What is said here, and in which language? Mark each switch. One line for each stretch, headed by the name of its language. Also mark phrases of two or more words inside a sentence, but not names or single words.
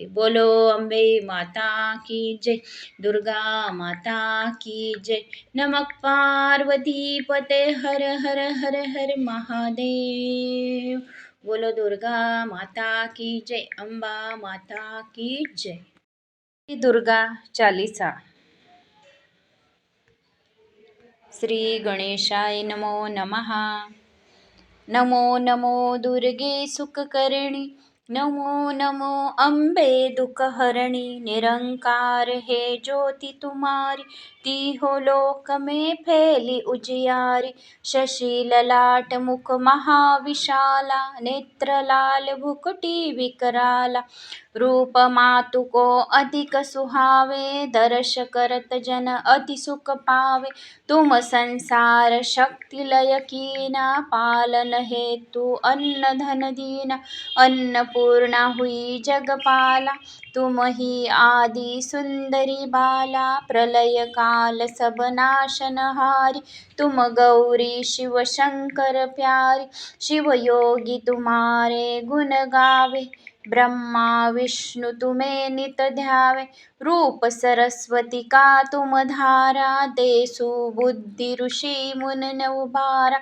Hindi: बोलो अम्बे माता की जय, दुर्गा माता की जय।
Sanskrit: नमः पार्वती पते हर हर हर हर महादेव।
Hindi: बोलो दुर्गा माता की जय, अम्बा माता की जय।
Sanskrit: दुर्गा चालीसा। श्री गणेशाय नमो नमः।
Hindi: नमो नमो दुर्गे सुखकर्णी, नमो नमो अम्बे दुखहरणी। निरंकार है ज्योति तुम्हारी, तीहों लोक में फैली उजियारी। शशि ललाट मुख महाविशाला, नेत्र लाल भुकुटी विकराला। रूप मातु को अधिक सुहावे, दर्श करत जन अति सुख पावे। तुम संसार शक्ति लय कीना, पालन हेतु अन्न धन दीना। अन्नपूर्णा हुई जगपाला, तुम ही आदि सुंदरी बाला। प्रलय काल सब नाशनहारी, तुम गौरी शिव शंकर प्यारी। शिव योगी तुम्हारे गुण गावे, ब्रह्मा विष्णु तुम्हें नित ध्यावे। रूप सरस्वती का तुम धारा, देसु बुद्धि ऋषि मुन उबारा।